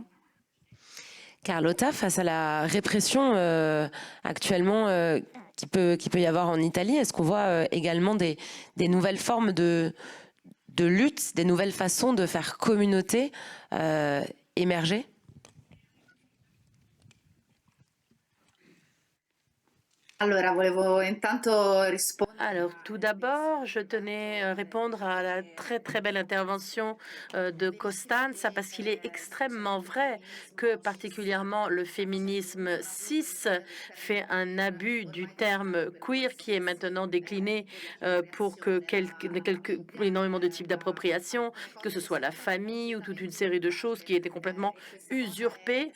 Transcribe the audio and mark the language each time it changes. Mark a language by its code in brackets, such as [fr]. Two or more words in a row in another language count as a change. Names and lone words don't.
[fr] Carlotta, face à la répression actuellement qu'il peut y avoir en Italie, est-ce qu'on voit également des nouvelles formes de lutte, des nouvelles façons de faire communauté émerger? [it] Allora, volevo intanto rispondere. [fr] Alors, tout d'abord, je tenais à répondre à la très très belle intervention de Costanza, parce qu'il est extrêmement vrai que particulièrement le féminisme cis fait un abus du terme queer qui est maintenant décliné pour que énormément de types d'appropriation, que ce soit la famille ou toute une série de choses qui étaient complètement usurpées.